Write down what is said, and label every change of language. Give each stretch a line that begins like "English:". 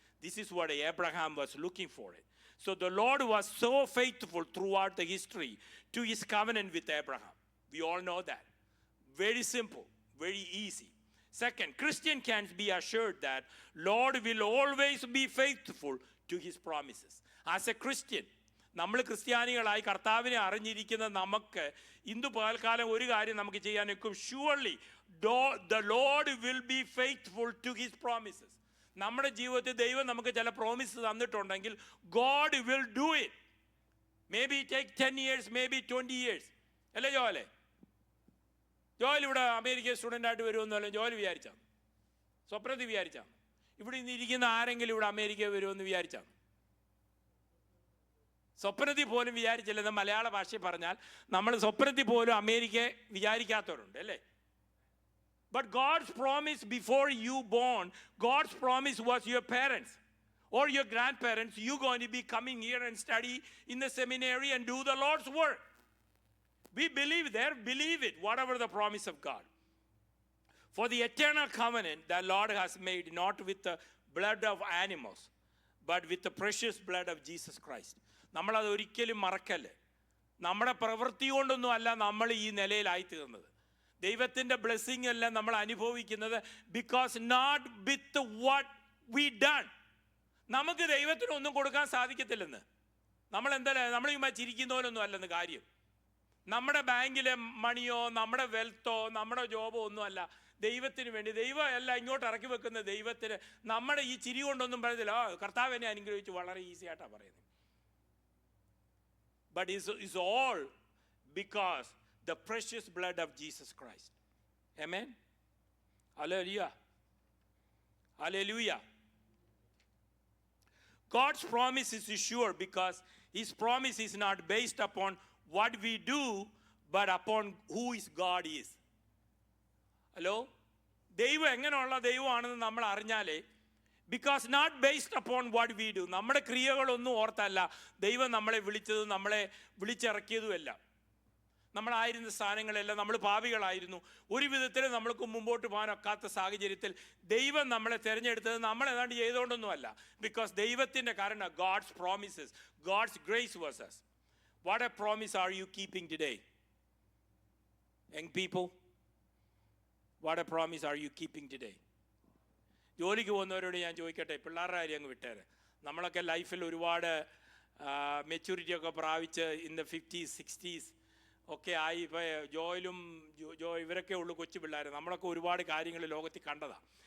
English: This is what Abraham was looking for it. So the Lord was so faithful throughout the history to his covenant with Abraham. We all know that. Very simple, very easy. Second, Christian can be assured that Lord will always be faithful to his promises. As a Christian,
Malayalam: നമ്മൾ ക്രിസ്ത്യാനികളായി കർത്താവിനെ അറിഞ്ഞിരിക്കുന്ന നമുക്ക് ഇന്ന് പകൽക്കാലം ഒരു കാര്യം നമുക്ക് ചെയ്യാനൊക്കെ,
English: Surely the Lord will be faithful to his promises.
Malayalam: നമ്മുടെ ജീവിതത്തിൽ ദൈവം നമുക്ക് ചില പ്രോമിസ് തന്നിട്ടുണ്ടെങ്കിൽ
English: God will do it. Maybe take 10 years, maybe 20 years.
Malayalam: അല്ലേ ജോലെ? ജോൽ ഇവിടെ അമേരിക്ക സ്റ്റുഡൻ്റായിട്ട് വരുമെന്നല്ല ജോൽ വിചാരിച്ചാണ്, സ്വപ്നത്തിൽ വിചാരിച്ചാണ്. ഇവിടെ ഇന്ന് ഇരിക്കുന്ന ആരെങ്കിലും ഇവിടെ അമേരിക്ക വരുമെന്ന് വിചാരിച്ചാണ്? സ്വപ്നത്തിൽ പോലും വിചാരിച്ചില്ലെന്ന് മലയാള ഭാഷയിൽ പറഞ്ഞാൽ നമ്മൾ സ്വപ്നത്തിൽ പോലും അമേരിക്ക വിചാരിക്കാത്തവരുണ്ട് അല്ലേ?
English: But God's promise before you born, God's promise was your parents or your grandparents. You going to be coming here and study in the seminary and do the Lord's work. We believe it, whatever the promise of God. For the eternal covenant that Lord has made, not with the blood of animals, but with the precious blood of Jesus Christ.
Malayalam: നമ്മളത് ഒരിക്കലും മറക്കല്ലേ. നമ്മുടെ പ്രവൃത്തി കൊണ്ടൊന്നും അല്ല നമ്മൾ ഈ നിലയിലായി തീർന്നത്. ദൈവത്തിൻ്റെ ബ്ലെസ്സിങ് എല്ലാം നമ്മൾ അനുഭവിക്കുന്നത്
English: Because not with what we done.
Malayalam: നമുക്ക് ദൈവത്തിന് ഒന്നും കൊടുക്കാൻ സാധിക്കത്തില്ലെന്ന്. നമ്മൾ ഈ ചിരിക്കുന്നവരൊന്നും അല്ലെന്ന് കാര്യം. നമ്മുടെ ബാങ്കിലെ മണിയോ നമ്മുടെ വെൽത്തോ നമ്മുടെ ജോബോ ഒന്നുമല്ല ദൈവത്തിന് വേണ്ടി. ദൈവം എല്ലാം ഇങ്ങോട്ട് ഇറക്കി വെക്കുന്ന ദൈവത്തിന് നമ്മുടെ ഈ ചിരി കൊണ്ടൊന്നും പറയത്തില്ല കർത്താവ് എന്നെ അനുഗ്രഹിച്ചു, വളരെ ഈസി ആയിട്ടാണ് പറയുന്നത്.
English: But it's all because the precious blood of Jesus Christ. Amen? Hallelujah. Hallelujah. God's promise is sure because his promise is not based upon what we do, but upon who his God is. Hello?
Malayalam: ദൈവം എങ്ങനെയുള്ള ദൈവമാണെന്ന് നമ്മൾ അറിഞ്ഞാലേ,
English: Because not based upon what we do.
Malayalam: നമ്മുടെ ക്രിയകളൊന്നും ഓർത്തല്ല ദൈവം നമ്മളെ വിളിച്ചതും നമ്മളെ വിളിച്ചിറക്കിയതുമല്ല. നമ്മളായിരുന്ന സ്ഥാനങ്ങളെല്ലാം നമ്മൾ പാപികളായിരുന്നു. ഒരു വിധത്തിൽ നമ്മൾക്ക് മുമ്പോട്ട് പോകാനൊക്കാത്ത സാഹചര്യത്തിൽ ദൈവം നമ്മളെ തിരഞ്ഞെടുത്തത് നമ്മൾ ഏതാണ്ട് ചെയ്തുകൊണ്ടൊന്നുമല്ല.
English: because
Malayalam: ദൈവത്തിൻ്റെ കാരണം
English: God's promises, God's grace was us. What a promise are you keeping today? Young people, what a promise are you keeping today?
Malayalam: ജോലിക്ക് പോകുന്നവരോട് ഞാൻ ചോദിക്കട്ടെ, പിള്ളേരുടെ കാര്യം അങ്ങ് വിട്ടേരെ. നമ്മളൊക്കെ ലൈഫിൽ ഒരുപാട് മെച്യൂരിറ്റിയൊക്കെ പ്രാപിച്ച്
English: in the 50s 60s
Malayalam: ഒക്കെ ആയി. ഇപ്പോൾ ജോയിലും ഇവരൊക്കെ ഉള്ളൂ കൊച്ചു പിള്ളേർ. നമ്മളൊക്കെ ഒരുപാട് കാര്യങ്ങൾ ലോകത്തിൽ കണ്ടതാണ്.